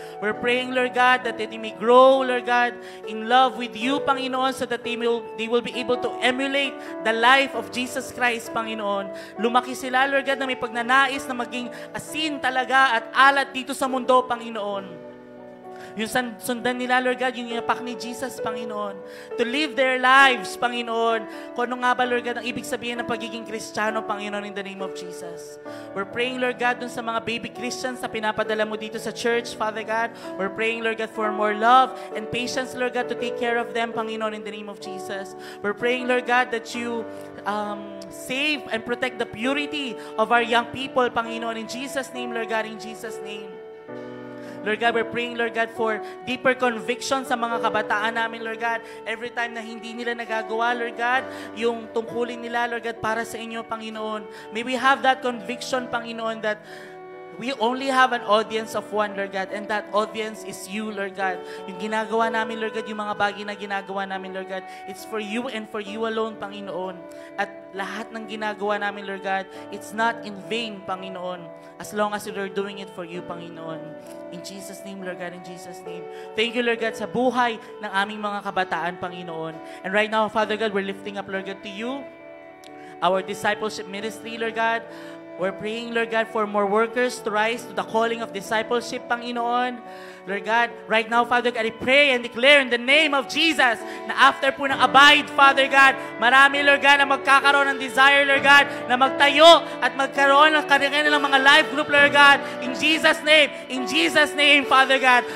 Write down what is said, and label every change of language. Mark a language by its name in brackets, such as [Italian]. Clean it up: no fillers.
[English] We're praying, Lord God, that they may grow, Lord God, in love with you, Panginoon, so that they will be able to emulate the life of Jesus Christ, Panginoon. [Filipino] Lumaki sila, Lord God, na may pagnanais na maging asin talaga at alat dito sa mundo, Panginoon. Yung sundan nila, Lord God, yung inapak ni Jesus, Panginoon. [English] To live their lives, Panginoon. [Filipino] Kung ano nga ba, Lord God, ang ibig sabihin ng pagiging Kristiyano, Panginoon, in the name of Jesus. [English] We're praying, Lord God, [Filipino] dun sa mga baby Christians na pinapadala mo dito sa church, [English] Father God. We're praying, Lord God, for more love and patience, Lord God, to take care of them, Panginoon, in the name of Jesus. We're praying, Lord God, that you save and protect the purity of our young people, Panginoon, in Jesus' name, Lord God, in Jesus' name. Lord God, we're praying, Lord God, for deeper conviction [Filipino] sa mga kabataan namin, [English] Lord God. Every time [Filipino] na hindi nila nagagawa, Lord God, yung tungkulin nila, Lord God, para sa inyo, Panginoon. [English] May we have that conviction, Panginoon, that we only have an audience of one, Lord God, and that audience is you, Lord God. [Filipino] Yung ginagawa namin, Lord God, yung mga bagay na ginagawa namin, [English] Lord God, it's for you and for you alone, Panginoon. [Filipino] At lahat ng ginagawa namin, [English] Lord God, it's not in vain, Panginoon, as long as we're doing it for you, Panginoon. In Jesus' name, Lord God, in Jesus' name. Thank you, Lord God, [Filipino] sa buhay ng aming mga kabataan, [English] Panginoon. And right now, Father God, we're lifting up, Lord God, to you, our discipleship ministry, Lord God. We're praying, Lord God, for more workers to rise to the calling of discipleship, Panginoon. Lord God, right now, Father God, I pray and declare in the name of Jesus na after po ng abide, Father God, marami, Lord God, na magkakaroon ng desire, Lord God, [Filipino] na magtayo at magkaroon ng kanilang mga life group, [English] Lord God, in Jesus' name, Father God.